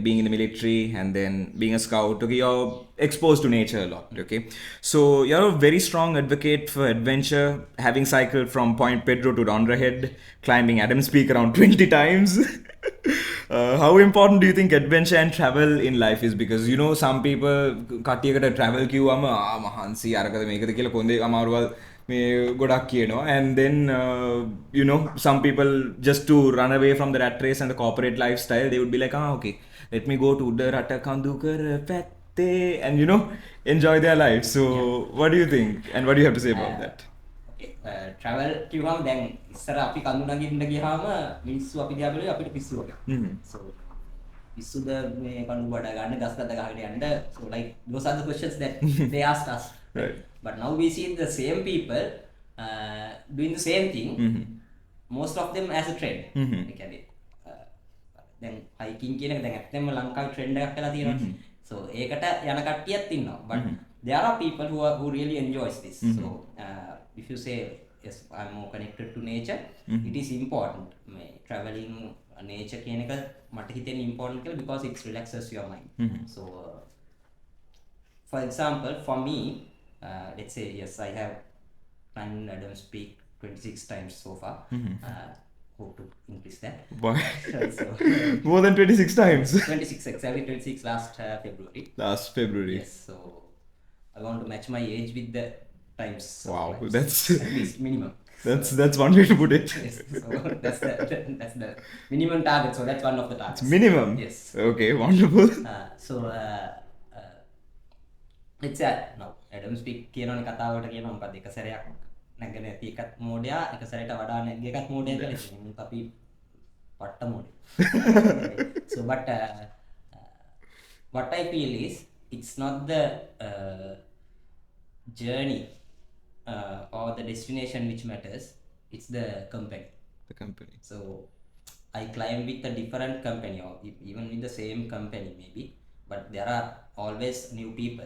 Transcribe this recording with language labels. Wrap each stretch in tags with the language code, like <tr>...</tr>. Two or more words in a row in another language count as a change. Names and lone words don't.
<en>Being in the military and then being a scout, okay, you're exposed to nature a lot, okay? So, you're a very strong advocate for adventure, having cycled from Point Pedro to Dondrahead, climbing Adams Peak around 20 times. How important do you think adventure and travel in life is? Because some people</en> <si>කට්ටියකට travel කිව්වම මහන්සි අරකද මේකද කියලා කොන්දේ අමාරුවල් මේ ගොඩක් කියනවා,</si> <en>and then some people just to run away from the rat race and the corporate lifestyle, they would be like, okay, let me go to</en> <si>උඩ රට කඳුකර පැත්තේ</si> <en>and enjoy their life. So what do you think and what do you have to say about that?</en> <si>ට්‍රැවල් කිව්වම දැන් ඉස්සර අපි කඳු නගින්න ගියාම මිනිස්සු අපි දිහා බලුවේ අපිට පිස්සු වගේ. So පිස්සුද මේ කඳු බඩ ගන්න ගස් ගඳ ගහගෙන යන්න.</si> <en>So like those are the questions that they asked us. Right. But now we see the same people doing the same thing. Most of them as a trend.</en> <si>ඒ කියන්නේ දැන් hiking කියන එක දැන් ඇත්තටම ලංකාවේ trend එකක් වෙලා තියෙනවා. So ඒකට යන කට්ටියත් ඉන්නවා.</si> <en>But there are people who really enjoys this. So if you say yes, I'm more connected to nature. It is important. Traveling nature</en> <si>කියන එක මට හිතෙන්නේ</si> <en>important කියලා because it relaxes your mind. So for example, for me, let's say yes, I have climbed Adams Peak 26 times so far. Hope to increase that. Why? So More than 26 times. 26, exactly 26 last February. Last February. Yes, so I want to match my age with the times. Wow, climbs. that's at least minimum. that's one way to put it. Yes, so that's the minimum target. So that's one of the targets. Minimum. Yes. Okay, wonderful. So let's say now</en> <si>Adams Peak කියනවනේ කතාවට කියනවා මොකද එක සැරයක් නැගගෙන ඇති එකත් මෝඩයා එක සැරේට වඩා නැග්ග එකත් මෝඩයා කියලා ඉතින් මුත් අපි පට්ට මෝඩේ.</si> <en>So but what I feel is it's not the journey or the destination which matters, it's the company. The company. So I climb with a different company or even with the same company maybe, but there are always new people.</en>